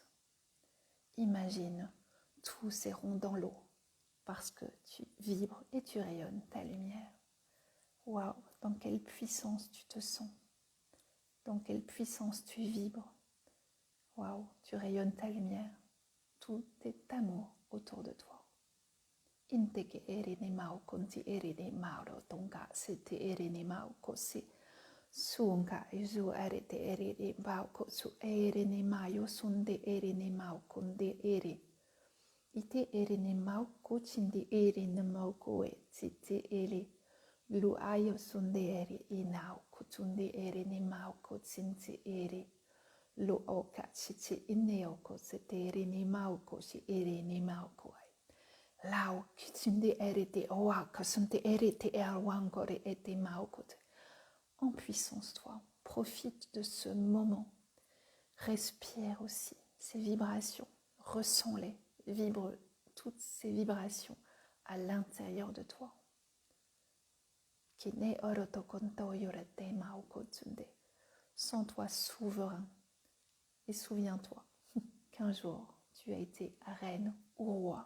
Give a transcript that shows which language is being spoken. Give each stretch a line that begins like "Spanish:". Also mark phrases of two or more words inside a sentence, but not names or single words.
French: Imagine tous ces ronds dans l'eau, parce que tu vibres et tu rayonnes ta lumière. Waouh, dans quelle puissance tu te sens, dans quelle puissance tu vibres. Waouh, tu rayonnes ta lumière, tout est amour autour de toi. Inteke ere ne mau konti ere ne mauro tonga sete ere ne mau kosi. Suunka izu arete ere ne mau kosu ere ne mayo sunde ere ne mau konde ere. Ite ere ne mau kochindi ere ne mau koe tite ere. Lu ayo sunde ere inau kutunde ere ne mau kotsinti ere. Lu oka chichi ineoko sete ere ne mau koshi ere ne mau koe. Lao kutunde ere te oa kasunte ere te erwangore ete mau kote. En puissance, toi, profite de ce moment. Respire aussi ces vibrations, ressens-les, vibre toutes ces vibrations à l'intérieur de toi. Sens-toi souverain et souviens-toi qu'un jour tu as été reine ou roi.